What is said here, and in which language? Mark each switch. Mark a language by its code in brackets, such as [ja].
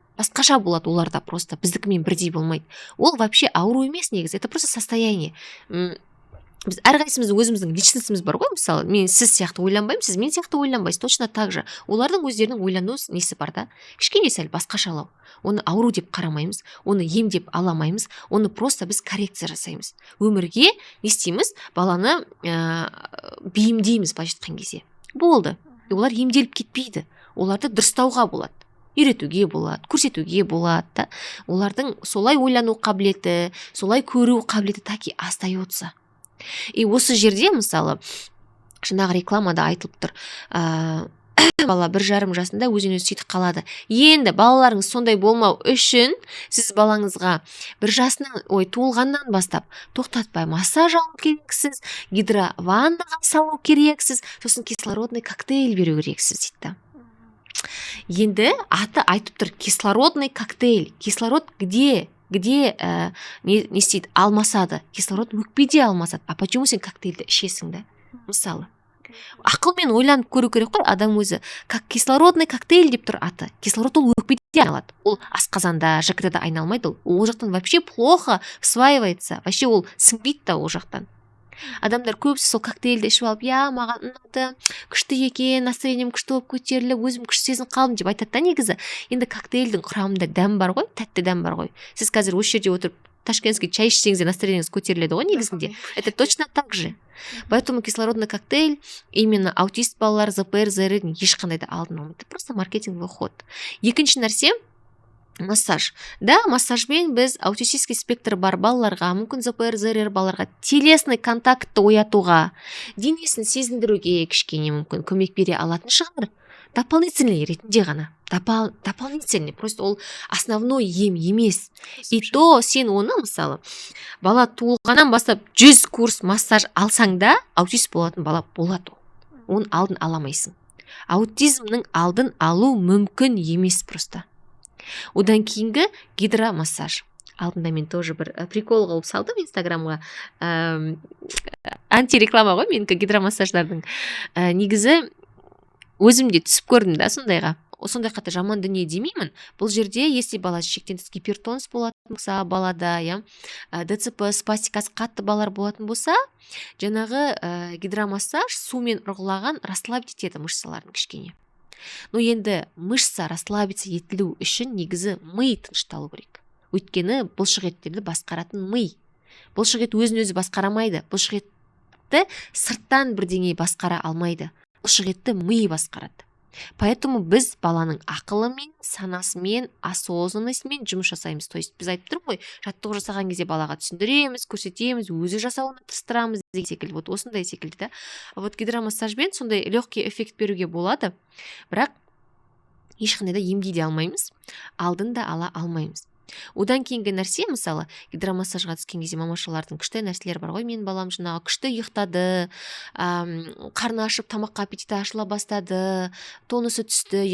[kk] басқаша болады оларда, просто біздікімен бірдей болмайды. Ол вообще ауру емес негізі, [ru] это просто состояние. [kk] Біз әрқайсымыздың өзіміздің личностіміз бар ғой, мысалы мен сіз сияқты ойланбаймын, сіз мен сияқты ойланбайсыз, [ru] точно так же [kk] олардың өздерінің ойлану несі бар да, кішкене сәл басқашалау. Оны ауру деп қарамаймыз, оны ем деп аламаймыз, оны просто біз коррекция жасаймыз. Өмірге не істейміз, баланы бейімдейміз былайша айтқан кезде. Болды. Олар емделіп кетпейді, оларды дұрыстауға болады, үйретуге болады, көрсетуге болады да. Олардың солай ойлану қабілеті, солай көру қабілеті [ru] таки остается. [kk] И осы жерде мысалы жаңағы рекламада айтылып тұр, бала 1,5 жасында өзінен өзі сөйтіп қалады. Енді балаларыңыз сондай болмау үшін сіз балаңызға 1 жасынан туылғаннан бастап тоқтатпай массаж алу керексіз, гидрованнаға салу керексіз, сосын кислородный коктейль беру керексіз дейді. Енді аты айтып тұр, кислородный коктейль. Кислород где не істейді, алмасады. Кислород өкпеде алмасады. [ru] А почему [kk] сен коктейльді ішесің да? Мысалы. Ақылмен ойланып көру керек қой адам өзі. [ru] Как кислородный коктейль [kk] деп тұр аты. Кислород ол өкпеде айналады. Ол асқазанда, ЖКТ-да айналмайды. Ол жақтан [ru] вообще плохо всваивается. [kk] Вообще ол сіңбейді да ол жақтан. Адамдар көбісі сол коктейльді ішіп алып, маған ұнады, күшті екен, настроением күшті болып көтеріліп, өзім күшті сезініп қалдым деп айтады да негізі. Енді коктейльдің құрамында дәм бар ғой, тәтті дәм бар ғой. Сіз қазір осы жерде отырып ташкентский чай ішсеңіз, настроениеңіз көтеріледі ғой негізінде. [ru] Это точно так же. Поэтому кислородный коктейль именно [kk] аутист балалар, ЗПР, ЗР ешқандай да алдын алмайды. [ru] Просто маркетинговый ход. [kk] Екінші нәрсе массаж. Да, массажбен біз аутистический спектр бар балаларға, мүмкін ЗПР, ЗРР балаларға телесный контактты оятуға, денесін сезіндіруге кішкене мүмкін көмек бере алатын шығар. Дополнительный ретінде ғана. Дополнительный. Просто ол основной ем емес. И то сен оны, мысалы, бала туылғаннан бастап 100 курс массаж алсаң да, аутист болатын бала болады. Оның алдын аламайсың. Аутизмнің алдын алу мүмкін емес просто. Одан кейінгі гидромассаж. Алдында мен тоже бір прикол қылып салдым инстаграмға. Антиреклама ғой менікі гидромассаждардың. Негізі өзімде түсіп көрдім да сондайға. Сондай қатты жаман дүние демеймін. Бұл жерде, если бала шектен тыс гипертонус болатын болса, балада, ДЦП, спастикасы қатты балалар болатын болса, жаңағы гидромассаж сумен ұрғылаған расслабить етеді мышцаларын кішкене. Но енді мышца расслабиться етілу үшін негізі ми тынышталу керек. Өйткені бұлшық еттерді басқаратын ми. Бұлшық ет өзін өзі басқарамайды. Бұлшық етті сырттан бірдеңе басқара алмайды. Бұлшық етті ми басқарады. Поэтому біз баланың ақылымен, санасымен, осознанностьмен жұмыс жасаймыз. [ru] То есть [kk] біз айтып тұрмын ғой, жаттығу жасаған кезде балаға түсіндіреміз, көрсетеміз, өзі жасауына тырыстырамыз деген секілді. Вот осындай секілді да. Вот гидромассажбен сондай [ru] легкий эффект [kk] беруге болады. Бірақ ешқандай да емдей де алмаймыз, алдын да ала алмаймыз. Одан кейінгі нәрсе, мысалы, гидромассажға түскен кезде мамашалардың күшті нәрселер бар ғой. Мен балам жаңағы күшті ұйықтады, қарны ашып, тамаққа аппетиті ашыла бастады, тонусы түсті.